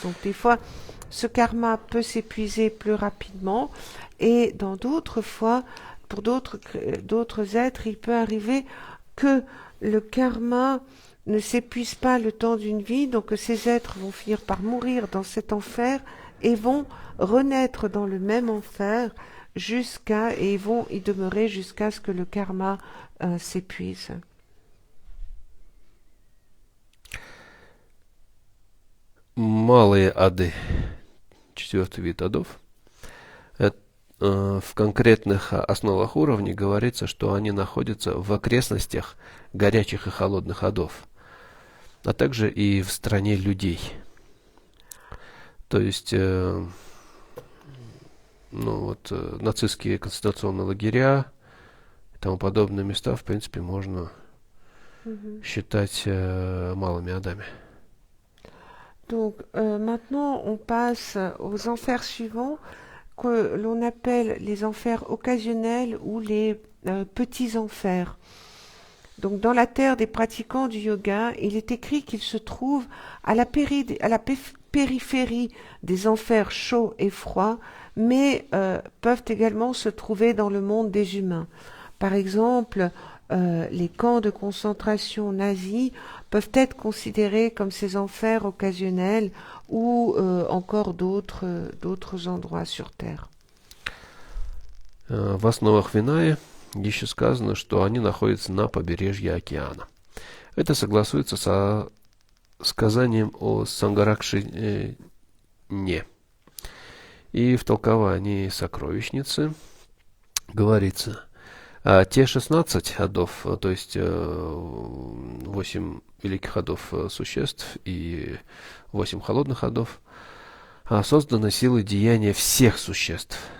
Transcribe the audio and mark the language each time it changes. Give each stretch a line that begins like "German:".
French: Donc des fois, ce karma peut s'épuiser plus rapidement et dans d'autres fois, pour d'autres êtres, il peut arriver que le karma ne s'épuise pas le temps d'une vie, donc que ces êtres vont finir par mourir dans cet enfer et vont renaître dans le même enfer et vont y demeurer jusqu'à ce que le karma s'épuise.
Russian: Малые ады, четвертый вид адов, в конкретных основах уровней говорится, что они находятся в окрестностях горячих и холодных адов, а также и в стране людей. То есть, нацистские концентрационные лагеря и тому подобные места, в принципе, можно считать малыми адами.
French: Donc maintenant, on passe aux enfers suivants que l'on appelle les enfers occasionnels ou les petits enfers. Donc dans la terre des pratiquants du yoga, il est écrit qu'ils se trouvent à la périphérie des enfers chauds et froids, mais peuvent également se trouver dans le monde des humains. Par exemple, les camps de concentration nazis peuvent être considérés comme ces enfers occasionnels ou encore d'autres endroits sur Terre.
Russian: В основах Винаи еще сказано, что они находятся на побережье океана. Это согласуется со сказанием о Сангаракшине. И в толковании сокровищницы говорится, те 16 ходов, то есть 8 великих ходов существ и 8 холодных ходов, созданы силой деяния всех существ.